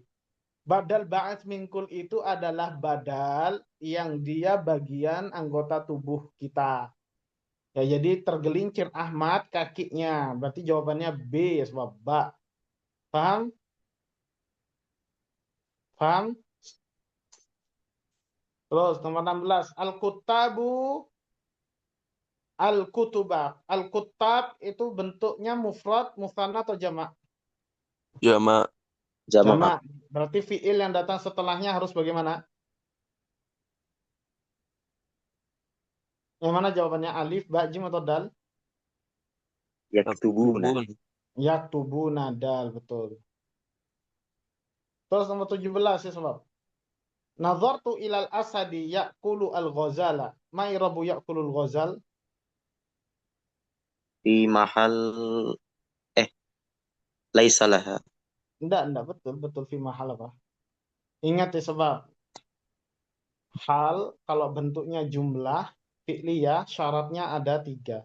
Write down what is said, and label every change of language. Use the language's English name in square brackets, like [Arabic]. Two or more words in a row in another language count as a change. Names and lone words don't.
[Arabic] بدل بعض من كل [Indonesian] itu adalah badal yang dia bagian anggota tubuh kita. Ya, jadi tergelincir Ahmad kakinya. Berarti jawabannya B ya sebab ba. Paham? Paham? Terus nomor 16. [Arabic] الكتاب الكتبة. [Indonesian] Al-Kuttab itu bentuknya mufrad, musanna atau jamak? Jama. Jamaah. Jamak. Berarti fiil yang datang setelahnya harus bagaimana? Yang mana jawabannya? Alif, ba, jim atau dal? Yaktubuna. Yaktubuna, dal, betul. Terus nomor 17 ya sebab. [Arabic] نظرت إلى الأسد يأكل الغزال. ما إعراب يأكل الغزال? في محل ليس لها. [Indonesian] Enggak, betul [Arabic] في محل [Indonesian] apa? Ingat ya sebab hal kalau bentuknya [Arabic] جملة فعلية [Indonesian] syaratnya ada 3.